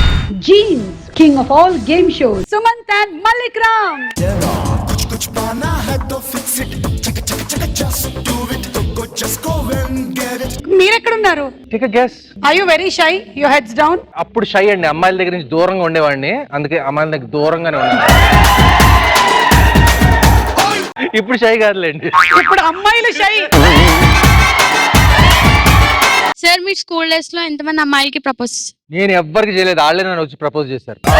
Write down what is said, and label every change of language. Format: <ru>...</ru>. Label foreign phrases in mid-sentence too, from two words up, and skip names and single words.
<en>Jeans, king of all game shows. Sumant and Malik Ram.</en> <hi>कुछ पाना है तो</hi> <en>fix it, चक चक चक just do it, go just go and get it.</en> <te>మీరెక్కడున్నారు?</te> <en>take a guess. Are you very shy? Your heads down?</en> <te>అప్పుడు షై అండి, అమ్మాయిల దగ్గర నుంచి దూరంగా ఉండేవాడిని, అందుకే అమ్మాయిల దగ్గర దూరంగానే ఉన్నాను. ఇప్పుడు షై కాదులేండి. ఇప్పుడు అమ్మాయిలు షై. సార్ మీ</te> <en>school days</en> <te>లో ఎంతమంది అమ్మాయిలకి ప్రపోజ్? నేను ఎవ్వరికి చేయలేదు, వాళ్ళే నన్ను వచ్చి ప్రపోజ్ చేశారు.</te>